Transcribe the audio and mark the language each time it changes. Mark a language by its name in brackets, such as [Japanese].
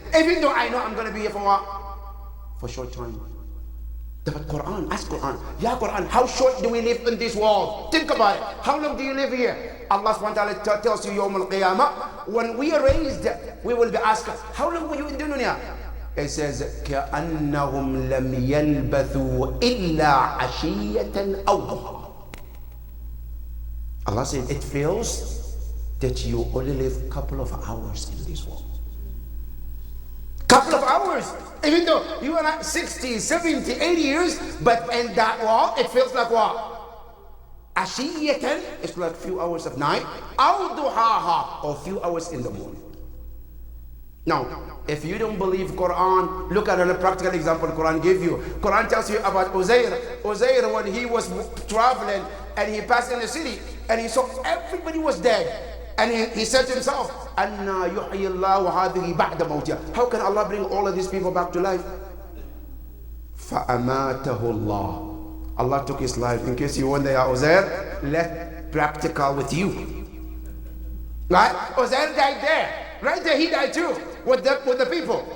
[English] Even though I know I'm going to be here for what? For a short time. But Quran, ask Quran. Ya Quran, how short do we live in this world? Think about it. How long do you live here? Allah subhanahu wa ta'ala tells you, Yawm al-Qiyamah, when we are raised, we will be asked, how long were you in dunya? It says, [Arabic] كَأَنَّهُمْ لَمْ يَلْبَثُوا إِلَّا عَشِيَّةً أَوْ ضُحًى. [English] Allah said, it feels that you only live a couple of hours in this world. Couple of hours. Even though you are not 60, 70, 80 years, but in that world, it feels like what? عشية, it's like a few hours of night. [Arabic] أو ضحاها, [English] or a few hours in the morning. Now, if you don't believe Quran, look at a practical example Quran gave you. Quran tells you about Uzair. Uzair, when he was traveling and he passed in the city and he saw everybody was dead. And he said to himself, [Arabic] أَنَّا يُحْيِي اللَّهُ هَذِهِ بَعْدَ مَوْتِهَا. [English] How can Allah bring all of these people back to life? [Arabic] فَأَمَاتَهُ اللَّهُ. [English] Allah took his life. In case you wonder, Ya Uzair, let practical with you. Right? Uzair died there. Right there, he died too, with the people.